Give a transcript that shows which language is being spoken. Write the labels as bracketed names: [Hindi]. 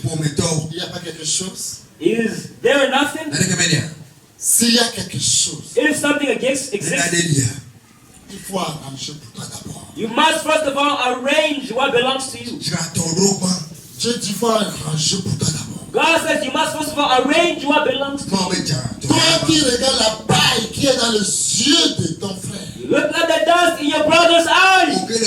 [French] il n'y a pas quelque chose? [English] Is there nothing? [French] S'il y a quelque chose, [English] If something exists, [French] il faut arranger pour toi d'abord. [English] you must first of all arrange what belongs to you. [French] Dieu dit, il faut arranger pour toi d'abord. [English] God says you must first of all arrange what belongs to you. [French] Toi qui regardes la paille qui est dans les yeux de ton frère, [English] You look at the dust in your brother's eyes,